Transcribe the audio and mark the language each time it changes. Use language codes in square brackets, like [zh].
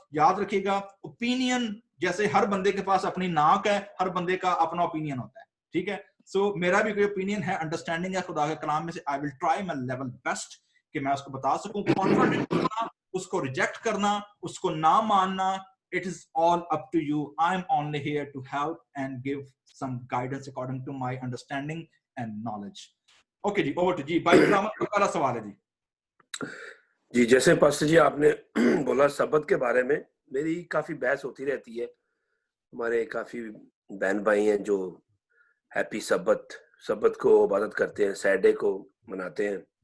[ur] یاد رکھیے گا, اوپینین جیسے ہر بندے کے پاس اپنی ناک ہے, ہر بندے کا اپنا اوپینین ہوتا ہے. ٹھیک ہے. سو میرا بھی کوئی اوپینین ہے, انڈرسٹینڈنگ ہے خدا کے کلام میں سے. [en] I will try my level best [ur] کہ میں اس کو بتا سکوں. کانفیڈنٹ کرنا, اس کو ریجیکٹ کرنا, اس کو نہ ماننا, [en] it is all up to you. I am only here to help and give some guidance according to my understanding and knowledge. Okay جی, over to جی. [ur] بھائی کرامت کا پہلا سوال ہے جی. جی جیسے پاسٹر جی آپ نے بولا سبت کے بارے میں, میری کافی بحث ہوتی رہتی ہے ہمارے کافی بہن بھائی ہیں جو ہیپی سبت کو عبادت کرتے ہیں, سیٹرڈے کو مناتے ہیں.